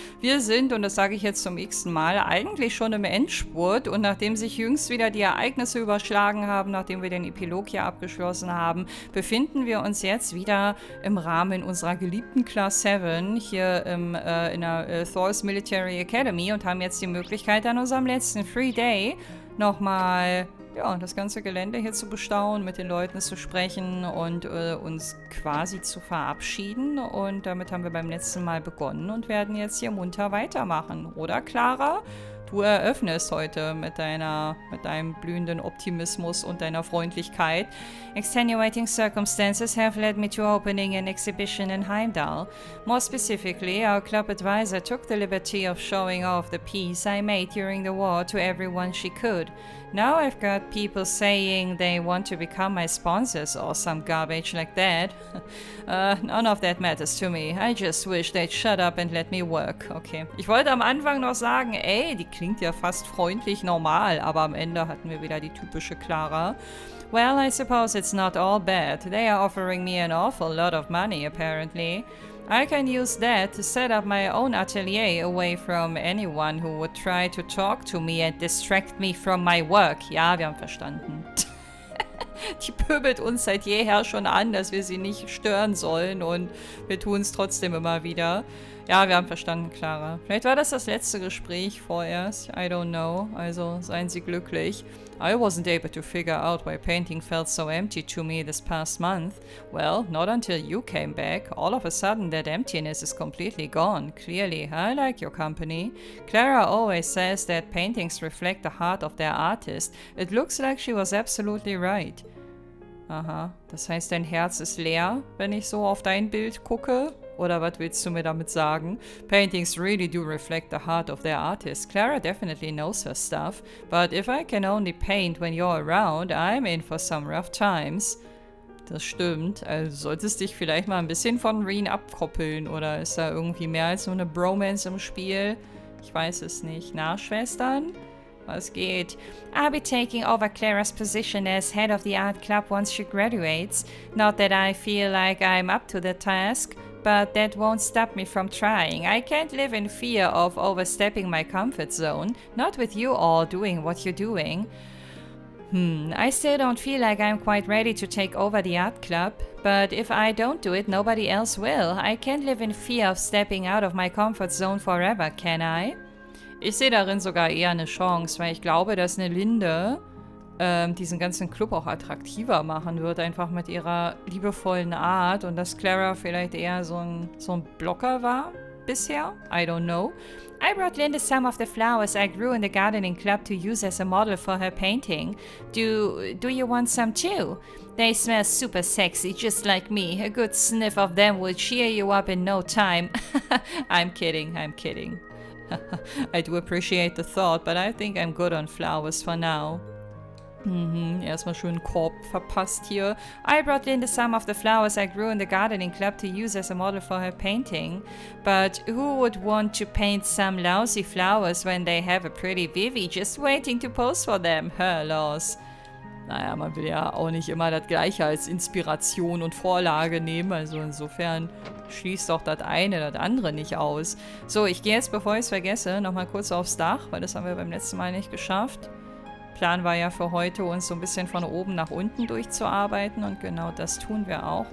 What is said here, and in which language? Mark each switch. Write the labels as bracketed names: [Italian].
[German] Wir sind, und das sage ich jetzt zum x-ten Mal, eigentlich schon im Endspurt, und nachdem sich jüngst wieder die Ereignisse überschlagen haben, nachdem wir den Epilog hier abgeschlossen haben, befinden wir uns jetzt wieder im Rahmen unserer geliebten Class 7 hier in der Thor's Military Academy und haben jetzt die Möglichkeit, an unserem letzten Free Day nochmal das ganze Gelände hier zu bestaunen, mit den Leuten zu sprechen und uns quasi zu verabschieden. Und damit haben wir beim letzten Mal begonnen und werden jetzt hier munter weitermachen. Oder, Clara? Du eröffnest heute mit deinem blühenden Optimismus und deiner Freundlichkeit. [English] Extenuating circumstances have led me to opening an exhibition in Heimdall. More specifically, our club advisor took the liberty of showing off the piece I made during the war to everyone she could. Now I've got people saying they want to become my sponsors or some garbage like that. None of that matters to me. I just wish they'd shut up and let me work. Okay. [German] Ich wollte am Anfang noch sagen, ey, die klingt ja fast freundlich normal, aber am Ende hatten wir wieder die typische Clara. [English] Well, I suppose it's not all bad. They are offering me an awful lot of money, apparently. I can use that to set up my own atelier away from anyone who would try to talk to me and distract me from my work. [German] Ja, wir haben verstanden. Die pöbelt uns seit jeher schon an, dass wir sie nicht stören sollen, und wir tun es trotzdem immer wieder. Ja, wir haben verstanden, Clara. Vielleicht war das letzte Gespräch vorerst. [English] I don't know. [German] Also seien Sie glücklich. [English] I wasn't able to figure out why painting felt so empty to me this past month. Well, not until you came back. All of a sudden that emptiness is completely gone. Clearly, I like your company. Clara always says that paintings reflect the heart of their artist. It looks like she was absolutely right. [German] Aha, das heißt, dein Herz ist leer, wenn ich so auf dein Bild gucke? Oder was willst du mir damit sagen? [English] Paintings really do reflect the heart of their artist. Clara definitely knows her stuff, but if I can only paint when you're around, I'm in for some rough times. [German] Das stimmt. Also solltest dich vielleicht mal ein bisschen von Reen abkoppeln, oder ist da irgendwie mehr als nur eine Bromance im Spiel? Ich weiß es nicht. Na, Schwestern? Was geht? [English] I'll be taking over Clara's position as head of the art club once she graduates. Not that I feel like I'm up to the task, but that won't stop me from trying. I can't live in fear of overstepping my comfort zone, not with you all doing what you're doing. I still don't feel like I'm quite ready to take over the art club, but if I don't do it, nobody else will. I can't live in fear of stepping out of my comfort zone forever, can I? [German] Ich sehe darin sogar eher eine Chance, weil ich glaube, dass eine Linde diesen ganzen Club auch attraktiver machen wird, einfach mit ihrer liebevollen Art, und dass Clara vielleicht eher so ein Blocker war bisher. [English] I don't know. I brought Linda some of the flowers I grew in the gardening club to use as a model for her painting. Do you want some too? They smell super sexy, just like me. A good sniff of them will cheer you up in no time. I'm kidding. I do appreciate the thought, but I think I'm good on flowers for now. [German] Erstmal schön einen Korb verpasst hier. [English] I brought Linda some of the flowers I grew in the gardening club to use as a model for her painting. But who would want to paint some lousy flowers when they have a pretty Vivi just waiting to pose for them? Her loss. [German] Naja, man will ja auch nicht immer das Gleiche als Inspiration und Vorlage nehmen, also insofern schließt doch das eine das andere nicht aus. So, ich gehe jetzt, bevor ich es vergesse, nochmal kurz aufs Dach, weil das haben wir beim letzten Mal nicht geschafft. Plan war ja für heute, uns so ein bisschen von oben nach unten durchzuarbeiten, und genau das tun wir auch.